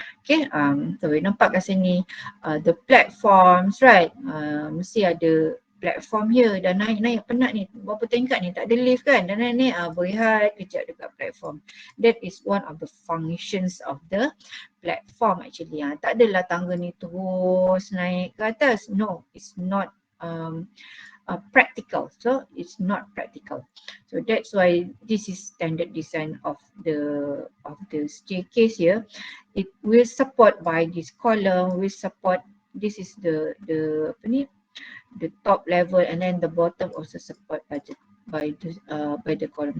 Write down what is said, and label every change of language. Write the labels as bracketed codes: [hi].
[en] Okay, so [ms] nampak kat sini [en] the platforms, right? [ms] Mesti ada platform here. Dah naik penat ni, berapa tingkat ni, tak ada lift kan, dah naik berehat kejap dekat platform. [en] That is one of the functions of the platform actually. [ms] Tak adalah tangga ni terus naik ke atas. [en] No, it's not practical. So it's not practical. So that's why this is standard design of the staircase here. It will support by this column, will support, this is the [ms] apa ni, [en] the top level, and then the bottom also support by the column.